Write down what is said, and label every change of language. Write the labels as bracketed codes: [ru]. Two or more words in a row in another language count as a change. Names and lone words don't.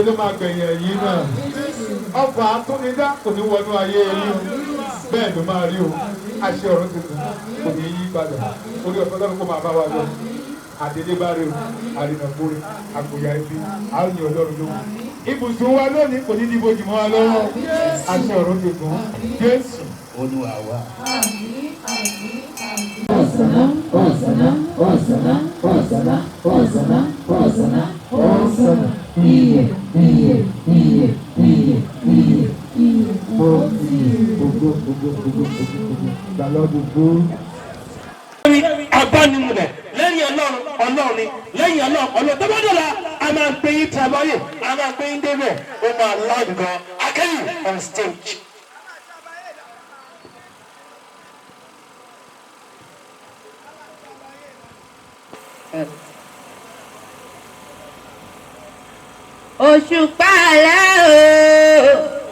[yo] ló máa gbẹ̀yìn ẹ̀yìn náà ọfà àtúnidá kò ní wọnú ayé yín o bẹ́ẹ̀ ló máa rí o àṣẹ ọ̀run tuntun kò ní yí padà orí ọ̀pọ̀ lọ́run kó máa bá wa lọ àdélébáre o àrìnàkúrè àgbòyà ibi àrùn ọlọ́run lóhùn ibùsùn wa lónìí kò ní ní ibojì mọ́ wa lọ́wọ́ àṣẹ ọ̀run tuntun Jésù Olúwa wa. Hosanna, Hosanna, Hosanna, Hosanna, Hosanna, Hosanna, Hosanna. Iye, iye, iye, iye, iye, iye. Ogo. [en] The Lord is good. [yo] Abánimúlẹ̀ lẹ́yìn ọlọ́run ni lẹ́yìn ọlọ́run tó bá dọ̀la a máa gbé yín tàbáyé a máa gbé yín débẹ̀ ó máa loud gan akẹ́yìn [en] on stage. [yo] Òṣùpá alẹ́ o.